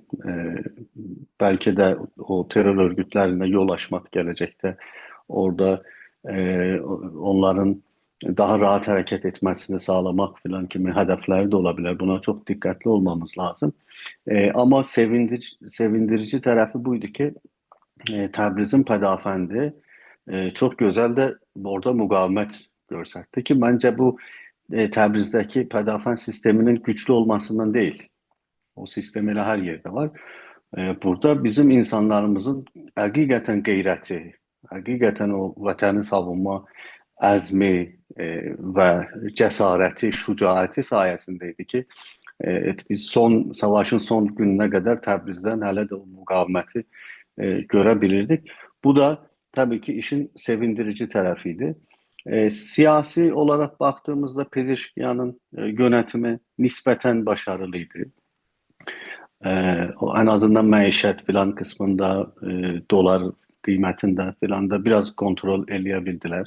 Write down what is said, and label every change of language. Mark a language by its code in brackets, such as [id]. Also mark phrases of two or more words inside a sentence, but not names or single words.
[tr] Belki de o terör örgütlerine yol açmak gelecekte. Orada onların daha rahat hareket etmesini sağlamak falan gibi hedefleri de olabilir. Buna çok dikkatli olmamız lazım. Ama sevindirici tarafı buydu ki [az] Təbrizin pədafəndi çox gözəl də orada müqavimət göstərdi ki, məncə bu Təbrizdəki pədafən sisteminin güclü olmasından deyil. O sistem elə hər yerdə var. Burada bizim insanlarımızın həqiqətən qeyrəti, həqiqətən o vətəni savunma əzmi və cəsarəti, şücaəti sayəsində idi ki, biz savaşın son gününə qədər Təbrizdən hələ də o müqaviməti görə bilirdik. [tr] Bu da tabii ki işin sevindirici tarafıydı. Siyasi olarak baktığımızda Pezeşkiyan'ın yönetimi nispeten başarılıydı. En azından maişet filan kısmında dolar kıymetinde filan da biraz kontrol eleyebildiler.